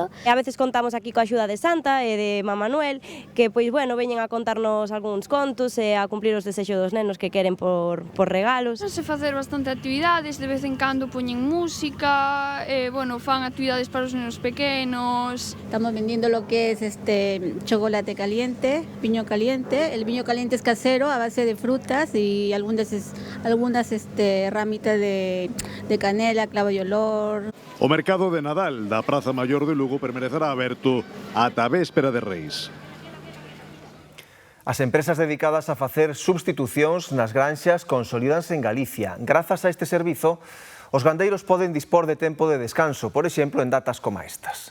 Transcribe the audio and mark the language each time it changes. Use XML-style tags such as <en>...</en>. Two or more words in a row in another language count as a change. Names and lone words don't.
<gl>A veces contamos aquí coa axuda de Santa e de Mamá Noel, que pois bueno, veñen a contarnos algúns contos e a cumplir os desexos dos nenos que queren por regalos. Se facer bastante actividades, de vez en cando poñen música, bueno, fan actividades para os nenos pequenos.</gl> <es>Estamos vendiendo lo que es chocolate caliente, piño caliente. El piño caliente es casero a base de frutas y algunas ramitas de canela, clavo y olor.</es> <gl>O mercado de Nadal da Praza Maior de Lugo permanecerá aberto ata a véspera de Reis. As empresas dedicadas a facer substitucións nas granxas consolidanse en Galicia. Grazas a este servizo, os gandeiros poden dispor de tempo de descanso, por exemplo, en datas como estas.</gl>